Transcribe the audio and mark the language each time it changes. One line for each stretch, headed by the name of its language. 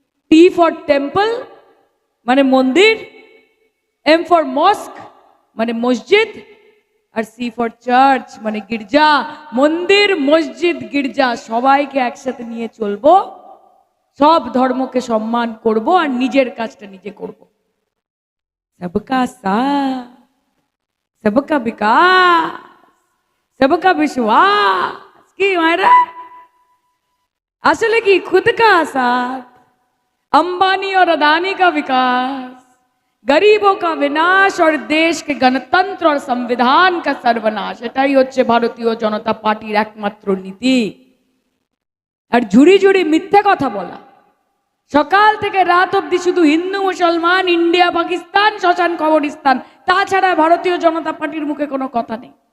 English: T for temple
Bangla: মানে মন্দির,
English: M for mosque
Bangla: মানে মসজিদ, আর
English: C for church
Bangla: মানে গির্জা। মন্দির মসজিদ গির্জা সবাইকে একসাথে নিয়ে চলবো, সব ধর্মকে সম্মান করব, আর নিজের কাজটা নিজে করব।
Hindi: सबका साथ, सबका विकास, सबका विश्वास की मायरा असले की खुद का साथ, अंबानी और अदानी का विकास, गरीबों का विनाश और देश के गणतंत्र और संविधान का सर्वनाश।
Bangla: এটাই হচ্ছে ভারতীয় জনতা পার্টির একমাত্র নীতি। আর ঝুড়ি ঝুড়ি মিথ্যে কথা বলা, সকাল থেকে রাত অবধি শুধু হিন্দু মুসলমান, ইন্ডিয়া পাকিস্তান, শ্মশান কবরস্থান, তাছাড়া ভারতীয় জনতা পার্টির মুখে কোনো কথা নেই।